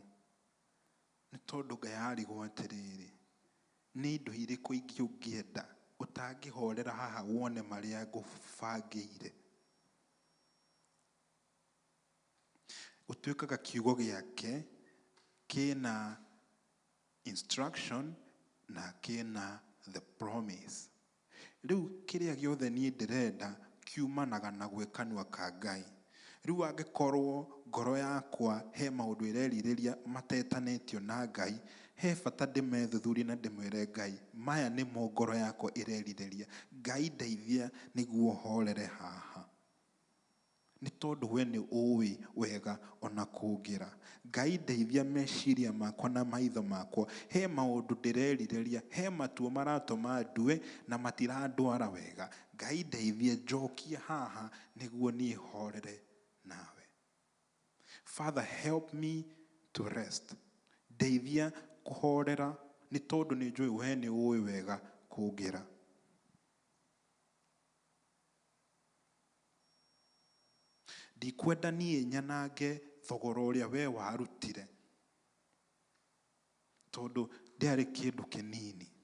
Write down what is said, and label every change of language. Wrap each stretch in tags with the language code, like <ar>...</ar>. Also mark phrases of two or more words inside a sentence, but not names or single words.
<ki>Nĩ tondũ Ngai arigwo atĩrĩrĩ, nĩ indo irĩkũ ingĩ ũngĩenda ũtangĩhorera haha wone marĩa ngũbangĩire. Ũtuĩkaga kiugo gĩake kĩna instruction na kĩna</ki> <en>the promise.</en> <ki>Rĩu kĩrĩa gĩothe niĩ ndĩrenda kiumanaga na gwĩkanua ka Ngai. Rĩu angĩkorwo ngoro yakwa he maũndũ ĩrerirĩria matetanĩtio na Ngai, he bata ndĩmethuthurie na ndĩmwĩre Ngai, maya nĩmo ngoro yakwa ĩrerirĩria. Ngai ndeithia nĩguo horere haha. Nĩ tondũ we nĩ ũĩ wega ona kũngĩra. Ngai ndeithia meciria makwa na maitho makwa. He maũndũ ndĩrerirĩria, he matua maratũma ndue na matirandwara wega. Ngai ndeithia njokia haha nĩguo niĩ horere nawe.</ki> <en>Father, help me to rest.</en> <ki>Ndeithia kũhorera nĩ tondũ nĩ njũĩ we nĩ ũĩ wega kũngĩra. Ndikwenda niĩ nyanange thogora ũrĩa we warutire tondũ ndĩarĩ kĩndũ kĩnini.</ki>